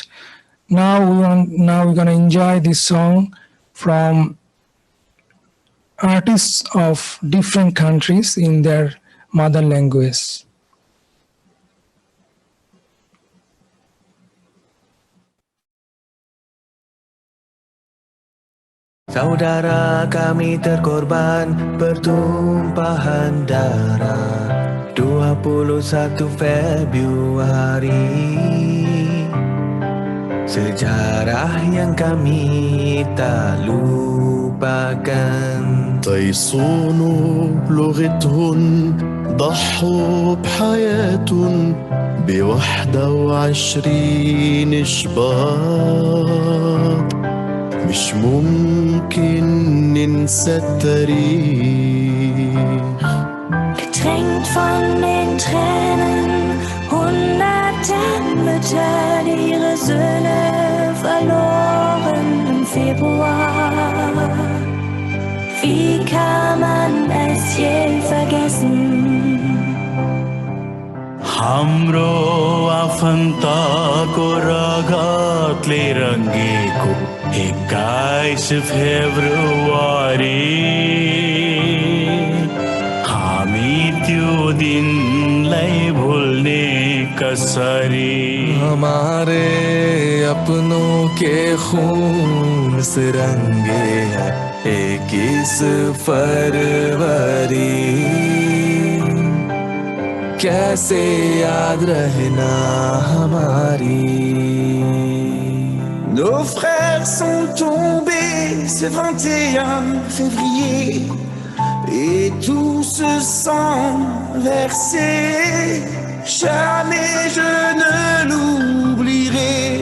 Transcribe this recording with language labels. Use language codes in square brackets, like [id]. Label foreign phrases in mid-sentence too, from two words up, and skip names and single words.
[en] Now we're gonna enjoy this song from artists of different countries in their mother language. [ms] Saudara kami terkorban pertumpahan darah 21 Februari. Sejarah yang kami tak lupakan. [ar] صونوا لغتهم ضحوا بحياتهم ب21 شباط مش ممكن ننسى التاريخ. [de] Getränkt von den Tränen hunderte Mütter, die ihre Söhne verloren im Februar. Wie kann man es je vergessen? [ne] हाम्रो आफन्तको रगतले रङ्गेको 21 फेब्रुअरी हामी त्यो दिनलाई भुल्ने कसरी. [hi] हमारे अपनों के खून से रंगे हैं 21 फरवरी. कैसे याद रहना हमारी. [fr] Nos frères sont tombés ce 21 février et tout ce sang versé, jamais je ne l'oublierai.